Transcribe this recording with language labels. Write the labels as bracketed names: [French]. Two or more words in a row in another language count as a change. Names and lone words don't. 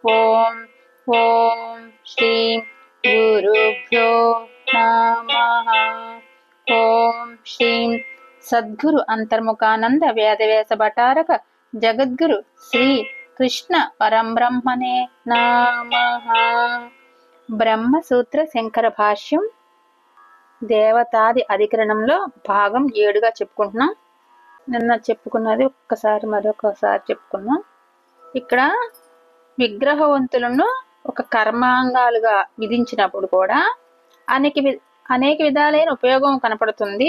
[Sanskrit] ओम श्रीं गुरुभ्यो नमः। ओम श्रीं सद्गुरु अंतर्मुखानंद वेदव्यास भट्टारक जगद्गुरु श्री कृष्ण परब्रह्मणे नमः। [Telugu] బ్రహ్మసూత్ర శంకర భాష్యం దేవతాది అధికరణంలో భాగం 7గా చెప్పుకుంటున్నాం. నిన్న చెప్పుకున్నది ఒక్కసారి మరొకసారి చెప్పుకున్నాం. ఇక్కడ విగ్రహవంతులను ఒక కర్మాంగాలుగా విధించినప్పుడు కూడా అనేక విధాలైన ఉపయోగం కనపడుతుంది.